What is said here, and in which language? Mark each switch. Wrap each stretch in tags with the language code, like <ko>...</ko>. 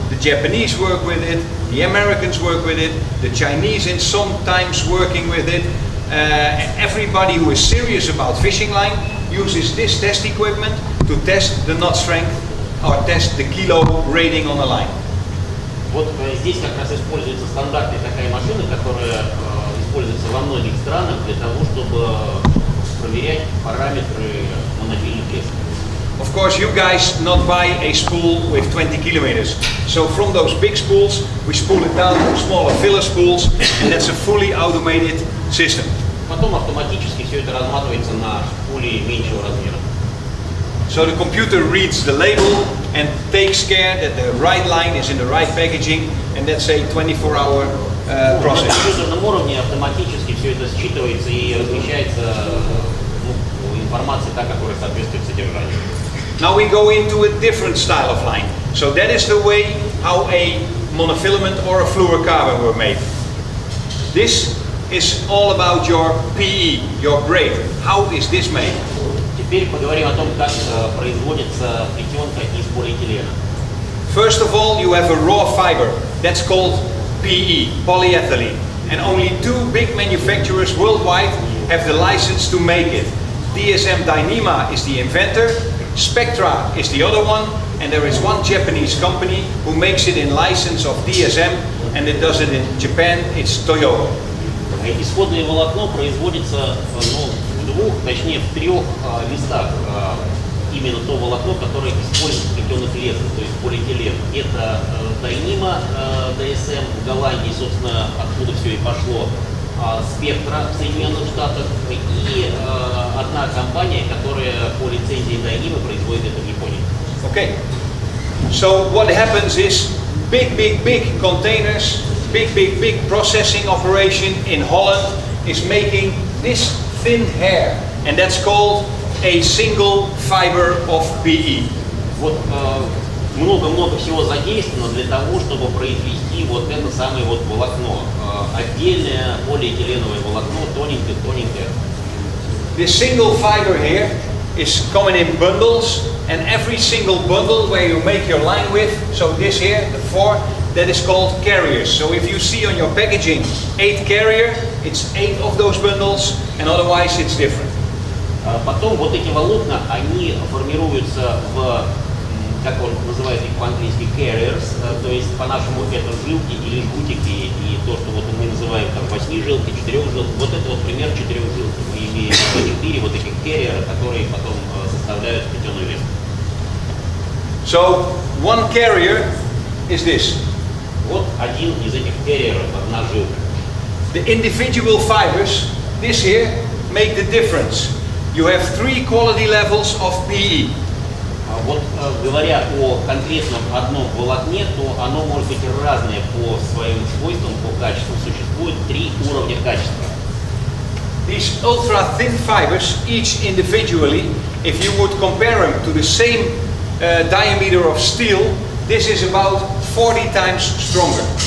<en>The Japanese work with it, the Americans work with it, the Chinese is sometimes working with it. Everybody who is serious about fishing line uses this test equipment to test the knot strength or test the kilo rating on the line.</en> <ru>Вот здесь как раз используется стандартная такая машина, которая используется во многих странах для того, чтобы проверять параметры монофильных лесок.</ru> <en>Of course, you guys not buy a spool with 20 kilometers. So from those big spools, we spool it down to smaller filler spools, and that's a fully automated system.</en> <ru>Потом автоматически все это разматывается на спуле меньшего размера.</ru> <en>So the computer reads the label and takes care that the right line is in the right packaging, and that's a 24-hour process.</en> <ru>На компьютерном уровне автоматически все это считывается и размещается информация, та, которая соответствует содержанию.</ru> <en>Now we go into a different style of line. So that is the way how a monofilament or a fluorocarbon were made. This is all about your PE, your braid. How is this made?</en> <ru>Теперь поговорим о том, как производится плетенка из полиэтилена.</ru> <en>First of all, you have a raw fiber. That's called PE, polyethylene. And only two big manufacturers worldwide have the license to make it. DSM Dyneema is the inventor, Spectra is the other one, and there is one Japanese company who makes it in license of DSM, and it does it in Japan, it's Toyota.</en> <ru>Исходное волокно производится в двух, точнее в трех листах. Именно то волокно, которое используется в плетеных лесках, то есть полиэтилен. Это Dyneema, DSM в Голландии, собственно, откуда все и пошло. Спектра в Соединенных Штатах и одна компания, которая по лицензии Dyneema производит это в Японии.</ru> <en>Okay. So what happens is big containers, big processing operation in Holland is making this thin hair, and that's called a single fiber of PE.</en> <ru>Вот много всего задействовано для того, чтобы произвести вот это самое вот волокно. Отдельное полиэтиленовое волокно, тоненькое.</ru> <en>This single fiber here is coming in bundles, and every single bundle where you make your line with, so this here, the 4, that is called carriers. So if you see on your packaging 8 carrier, it's 8 of those bundles, and otherwise it's different.</en> <ru>Потом вот эти волокна, они формируются в, как он называет их по-английски, carriers, то есть по-нашему это жилки или жгутики, и то, что вот мы называем там 8-жилки, 4-жилки, вот это вот пример 4-жилки. Мы имеем 4 вот этих carrier, которые потом составляют плетеную леску.</ru> <en>So one carrier is this.</en> <ru>Вот один из этих carrierов, одна жилка.</ru> <en>The individual fibers, this here, make the difference. you have 3 quality levels of PE.</en> <ru>Вот говоря о конкретном одном волокне, то оно может быть разное по своим свойствам, по качеству. Существует 3 уровня качества.</ru> <en>These ultra thin fibers, each individually, if you would compare them to the same diameter of steel, this is about 40 times stronger.</en>